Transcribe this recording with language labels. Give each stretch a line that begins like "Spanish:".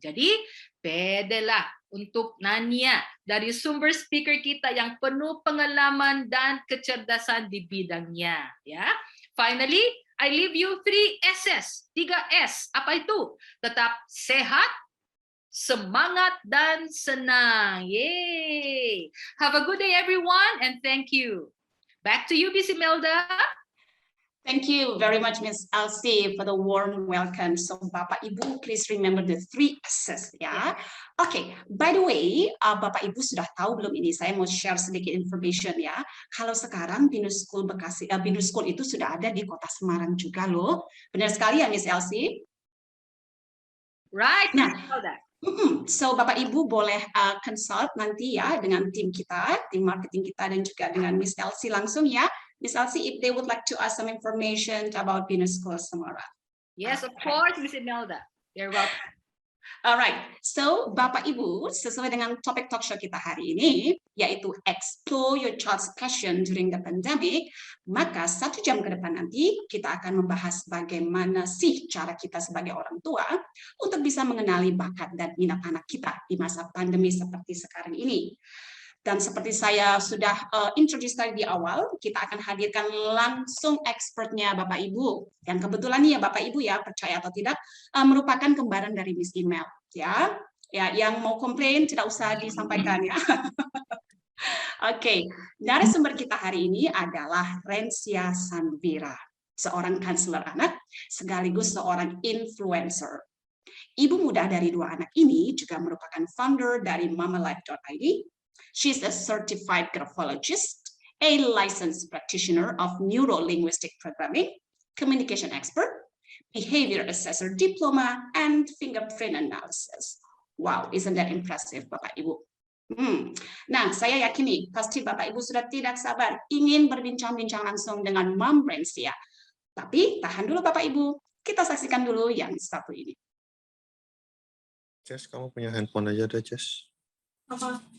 Indonesian: Jadi pwede lah untuk nanya dari sumber speaker kita yang penuh pengalaman dan kecerdasan di bidangnya.
English: Finally, I leave you 3 S.
Indonesian: Apa itu? Tetap sehat, semangat, dan senang. Yay!
English: Have a good day, everyone, and thank you. Back to you, Miss Imelda. Thank you very much, Miss Elsie, for the warm welcome. So, Bapak Ibu, please remember the 3 S's, ya.
Indonesian: Oke, by the way, Bapak Ibu sudah tahu belum ini? Saya mau share sedikit information ya. Kalau sekarang Binus School Bekasi, Binus School itu sudah ada di Kota Semarang juga loh. Benar sekali ya, Miss Elsie?
English: Right, Nah, Miss Imelda.
Indonesian: So Bapak Ibu boleh consult nanti ya dengan tim kita, tim marketing kita, dan juga dengan Miss Elsie langsung ya.
English: Miss Elsie, if they would like to ask some information about Binus School Semarang. Yes, of course, Miss Imelda. You're welcome.
Indonesian: Alright, so Bapak Ibu, sesuai dengan topik talk show kita hari ini, yaitu
English: explore your child's passion during the pandemic,
Indonesian: maka 1 jam ke depan nanti kita akan membahas bagaimana sih cara kita sebagai orang tua untuk bisa mengenali bakat dan minat anak kita di masa pandemi seperti sekarang ini. Dan seperti saya sudah introduce tadi di awal, kita akan hadirkan langsung expertnya Bapak Ibu. Dan kebetulan nih ya Bapak Ibu ya, percaya atau tidak, merupakan kembaran dari Miss Email. Ya, yang mau komplain tidak usah disampaikan ya. Oke, narasumber kita hari ini adalah Rensia Sanvira, seorang kanselor anak sekaligus seorang influencer. Ibu muda dari 2 anak ini juga merupakan founder dari mamalife.id.
English: She's a certified graphologist, a licensed practitioner of neuro-linguistic programming, communication expert, behavior assessor diploma, and fingerprint analysis. Wow, isn't that impressive, Bapak Ibu?
Indonesian: Nah, saya yakin nih, pasti Bapak Ibu sudah tidak sabar ingin berbincang-bincang langsung dengan Mom Rensia. Tapi tahan dulu Bapak Ibu, kita saksikan dulu yang satu ini. Jess, kamu punya handphone aja deh, Jess. Apa?